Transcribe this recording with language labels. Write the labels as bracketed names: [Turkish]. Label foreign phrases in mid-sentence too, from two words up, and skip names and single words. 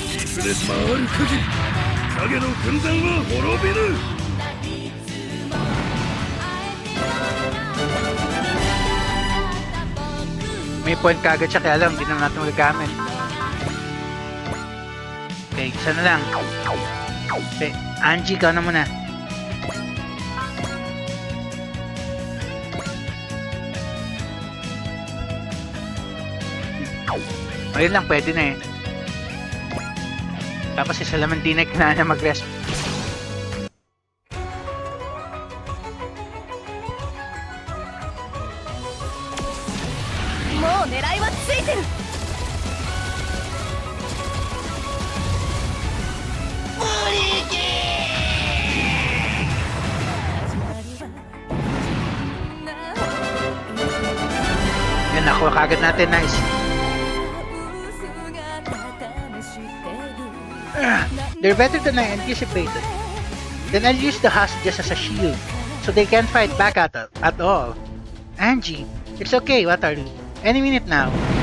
[Japanese] スで回る限り影の軍団は滅びる。 [Filipino] May point kagad siya kaya alam, hindi naman natin magagamit. Okay, isa na lang. Okay, Angie, ikaw na muna. Ayun lang, pwede na eh. Tapos si Salamantina kailangan na mag-rest. [Japanese] もう狙いはついてる。 [Filipino] Yan, nakuha kagad natin, nice. [English] They're better than I anticipated. Then I'll use the hostages as a shield, so they can't fight back at all. Angie, it's okay, Wataru. Any minute now.